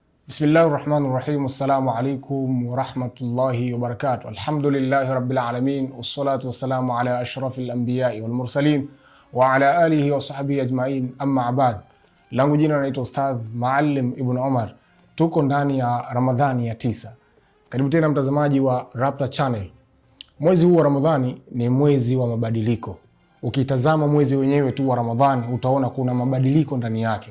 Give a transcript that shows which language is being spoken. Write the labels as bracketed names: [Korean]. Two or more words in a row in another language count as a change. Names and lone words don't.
[Arabic] بسم الله الرحمن الرحيم. السلام عليكم ورحمة الله وبركاته. الحمد لله رب العالمين، والصلاة والسلام على أشرف الأنبياء والمرسلين وعلى آله وصحبه أجمعين، أما بعد. [Swahili] Langu jina naitwa Ustadh Maalim Ibn Omar. Tuko ndani ya Ramadhani ya 9. Karibu tena mtazamaji wa Rapta Channel. Mwezi huu wa Ramadhani ni mwezi wa mabadiliko. Ukitazama mwezi wenyewe tu wa Ramadhani utaona kuna mabadiliko ndani yake.